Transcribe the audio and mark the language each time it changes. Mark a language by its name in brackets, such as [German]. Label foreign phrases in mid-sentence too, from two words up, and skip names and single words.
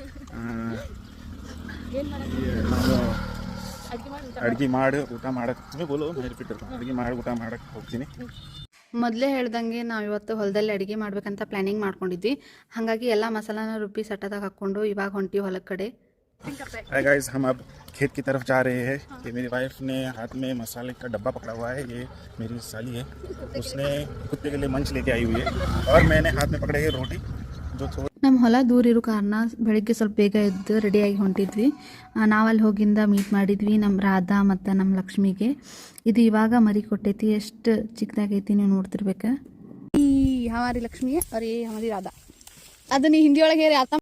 [Kannada] ನಾನು ಅಡುಗೆ ಮಾಡಿ ಊಟ ಮಾಡಕ್ಕೆ ಅಡುಗೆ ಮಾಡಿ ಊಟ ಮಾಡಕ್ಕೆ ಹೋಗ್ತೀನಿ. ಮೊದಲೇ ಹೇಳ್ದಂಗೆ ನಾವು ಇವತ್ತು ಹೊಲದಲ್ಲಿ ಅಡುಗೆ ಮಾಡ್ಬೇಕಂತ ಪ್ಲ್ಯಾನಿಂಗ್ ಮಾಡ್ಕೊಂಡಿದ್ವಿ. ಹಾಗಾಗಿ ಎಲ್ಲ ಮಸಾಲಾನ ರುಬ್ಬಿ ಸಟ್ಟದಾಗ ಹಾಕ್ಕೊಂಡು ಇವಾಗ ಹೊಂಟಿವಿ ಹೊಲದ ಕಡೆ. [English] hi guys, [Hindi] हम अब खेत की तरफ जा रहे हैं. ये मेरी वाइफ ने हाथ में मसाले का डब्बा पकड़ा हुआ है. ये मेरी साली है, उसने कुत्ते के लिए मंच लेके आई हुई है और मैंने हाथ में पकड़े है रोटी जो थोड़ी. [Kannada] ನಮ್ಮ ಹೊಲ ದೂರ ಇರೋ ಕಾರಣ ಬೆಳಿಗ್ಗೆ ಸ್ವಲ್ಪ ಬೇಗ ಎದ್ದು ರೆಡಿಯಾಗಿ ಹೊಂಟಿದ್ವಿ. ನಾವಲ್ಲಿ ಹೋಗಿಂದ ಮೀಟ್ ಮಾಡಿದ್ವಿ ನಮ್ಮ ರಾಧಾ ಮತ್ತು ನಮ್ಮ ಲಕ್ಷ್ಮಿಗೆ. ಇದು ಇವಾಗ ಮರಿ ಕೊಟ್ಟೈತಿ. ಎಷ್ಟು ಚಿಕ್ಕದಾಗೈತಿ ನೀವು ನೋಡ್ತಿರ್ಬೇಕು. ಈ [Hindi] हमारी लक्ष्मी अरे हमारी राधा. [Kannada] ಅದು ನೀ ಹಿಂದಿ ಒಳಗೆ ಅರ್ಥ